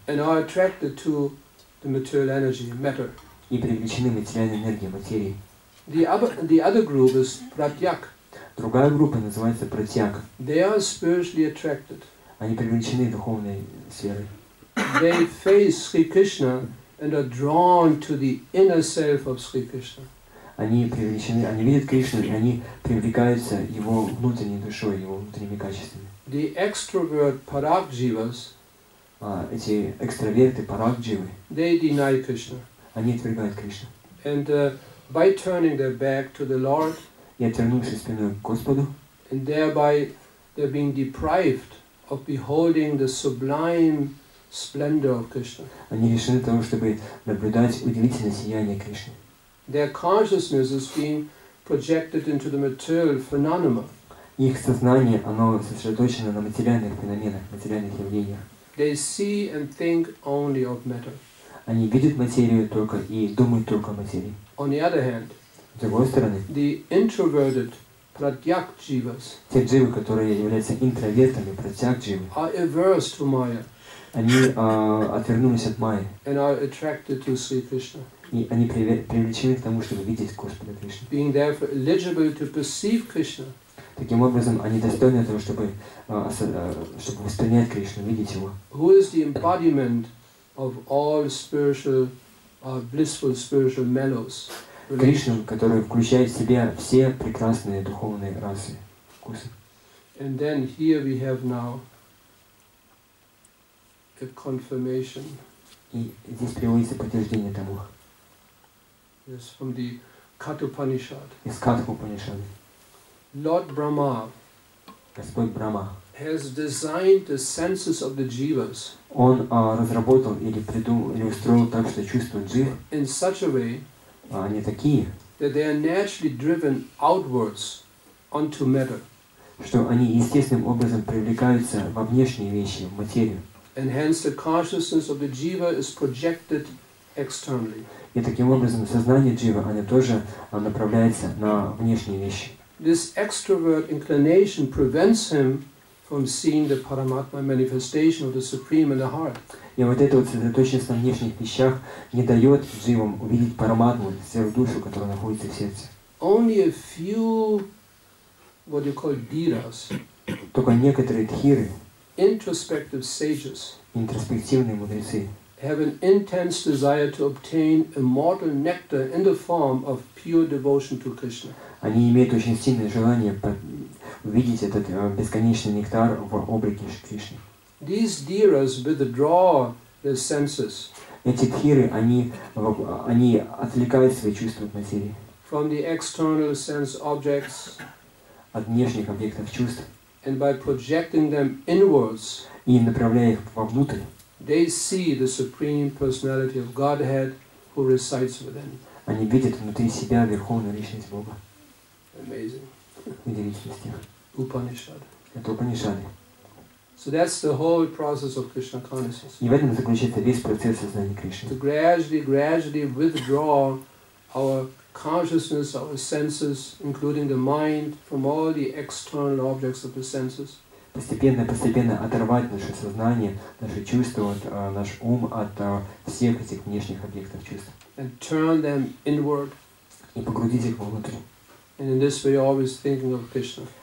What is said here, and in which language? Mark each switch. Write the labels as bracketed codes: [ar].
[en] and are attracted to the material energy, matter. [ru] и привлечены материальной энергией, материей. [en] The other group is Pratyak. [ru] Другая группа называется Пратьяк. [en] They are spiritually attracted. [ru] Они привлечены духовной сферой. [en] They face Sri Krishna and are drawn to the inner self of Sri Krishna. [ru] Они привлечены, они видят Кришну, и они привлекаются его внутренней душой, его внутренними качествами. [en] The extrovert Parak Jivas, [ru] Эти экстраверты, Парак-дживы, [en] they deny Krishna. [ru] они отвергают Кришну. [en] And by turning their back to the Lord, [ru] И отвернувшись спиной к Господу, [en] and thereby they're being deprived of beholding the sublime splendor of Krishna. [ru] они лишены того, чтобы наблюдать удивительное сияние Кришны. [en] Their consciousness is being projected into the material phenomena. [ru] Их сознание, оно сосредоточено на материальных феноменах, материальных явлениях. [en] They see and think only of matter. [ru] Они видят материю только и думают только о материи. [en] On the other hand, [ru] С другой стороны, [en] the introverted Pratyak Jivas [ru] те дживы, которые являются интровертами, Пратьяк-дживы, [en] are averse to Maya [ru] они отвернулись от Майи, [en] and are attracted to Sri Krishna, [ru] и они привлечены к тому, чтобы видеть Господа Кришну. [en] being therefore eligible to perceive Krishna. [ru] Таким образом, они достойны того, чтобы воспринять Кришну, видеть Его. [en] Who is the embodiment of all spiritual, blissful spiritual mellows? [ru] Кришну, который включает в себя все прекрасные духовные расы, вкусы. [en] And then here we have now a confirmation. [ru] И здесь приводится подтверждение тому. [en] Yes, from the Kathopanishad. [ru] Из Катха-Упанишады. [en] Lord Brahma [ru] Господь Брахма, [en] has designed the senses of the jivas [ru] Он разработал или придумал, или устроил так, что чувства джив, [en] in such a way [ru] они такие, [en] that they are naturally driven outwards onto matter. [ru] что они естественным образом привлекаются во внешние вещи, в материю. [en] And hence the consciousness of the jiva is projected externally. [ru] И таким образом сознание джива, оно тоже направляется на внешние вещи. [en] This extrovert inclination prevents him from seeing the Paramatma manifestation of the Supreme in the heart. [ru] И вот эта вот сосредоточенность на внешних вещах не дает дживам увидеть параматму, сверхдушу, которая находится в сердце. [en] Only a few, what you call dhiras, [ru] Только некоторые дхиры, [en] introspective sages, [ru] интроспективные мудрецы, [en] have an intense desire to obtain immortal nectar in the form of pure devotion to Krishna. [ru] они имеют очень сильное желание увидеть этот бесконечный нектар в облике Кришны. [en] These dhiras withdraw their senses [ru] Эти дхиры, они отвлекают свои чувства от материи, [en] from the external sense objects, [ru] от внешних объектов чувств, [en] and by projecting them inwards, [ru] и направляя их вовнутрь, [en] they see the Supreme Personality of Godhead who resides within. [ru] они видят внутри себя верховную личность Бога. [en] Amazing. [ru] Удивительный стих. [en] Upanishad. [ru] Это Упанишады. [en] So that's the whole process of Krishna consciousness. [ru] И в этом заключается весь процесс сознания Кришны. [en] To gradually withdraw our consciousness, our senses, including the mind, from all the external objects of the senses. [ru] Постепенно оторвать наше сознание, наши чувства, наш ум от всех этих внешних объектов чувств. [en] And turn them inward. [ru] И погрузить их вовнутрь. [en] And in this way always thinking of Krishna.